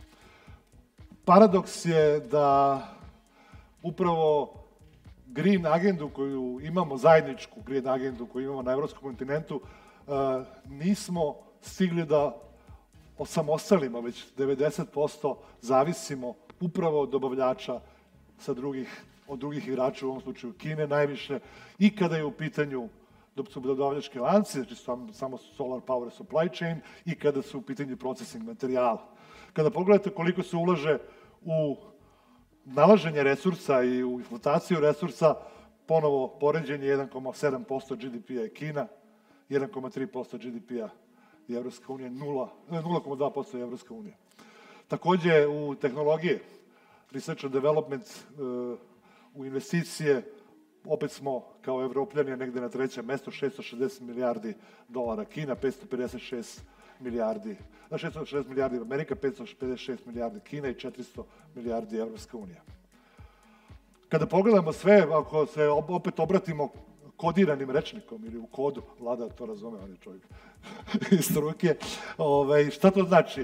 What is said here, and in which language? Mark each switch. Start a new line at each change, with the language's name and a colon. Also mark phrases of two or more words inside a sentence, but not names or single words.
Serbian: Paradoks je da upravo
English: green agendu
Serbian: koju imamo, zajedničku
English: green agendu
Serbian: koju imamo na evropskom kontinentu, nismo stigli da osamostalimo, već 90% zavisimo upravo od dobavljača od drugih igrača, u ovom slučaju Kine najviše, i kada je u pitanju dobavljački lanci, znači samo
English: solar power supply chain,
Serbian: i kada su u pitanju processing materijala. Kada pogledate koliko se ulaže u nalaženje resursa i u eksploataciju resursa, ponovo poređenje 1,7% GDP-a je Kina, 1,3% GDP-a je Evropska unija, 0,2% je Evropska unija. Takođe, u tehnologije,
English: research and development,
Serbian: u investicije, opet smo kao Evropljani negde na trećem mestu, 660 milijardi dolara Kina, 556 milijardi, 660 milijardi Amerika, 556 milijardi Kina i 400 milijardi Evropska unija. Kada pogledamo sve, ako se opet obratimo kodiranim rečnikom ili u kodu, Vlada to razume, on je čovjek iz struke, šta to znači?